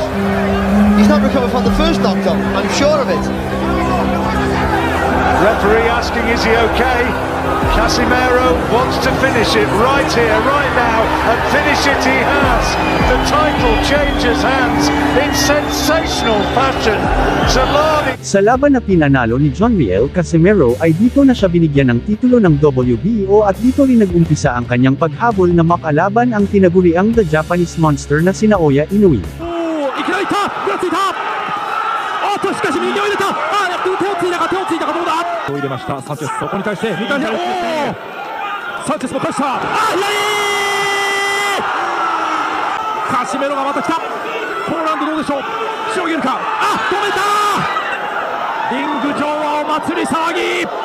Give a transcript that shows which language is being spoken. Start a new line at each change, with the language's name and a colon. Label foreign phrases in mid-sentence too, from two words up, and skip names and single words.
English: He's not recovered from the first knockdown, I'm sure of it. Referee asking, is he okay? Casimero wants to finish it right here, right now, and finish it he has. The title changes hands in sensational fashion. Zalani.
Filipino: Sa laban na pinanalo ni John Riel Casimero ay dito na siya binigyan ng titulo ng WBO at dito rin nag-umpisa ang kanyang paghabol na makalaban ang tinaguriang
English: The Japanese Monster
Filipino: na si Naoya Inoue.
Japanese: いきなりいったぐらついたおっとしかし右を入れた手をついたかどうだ手を入れましたサンチェスそこに対して2回目サンチェスも返したカシメロがまた来たポーランドどうでしょうしのげるか止めたリング上はお祭り騒ぎ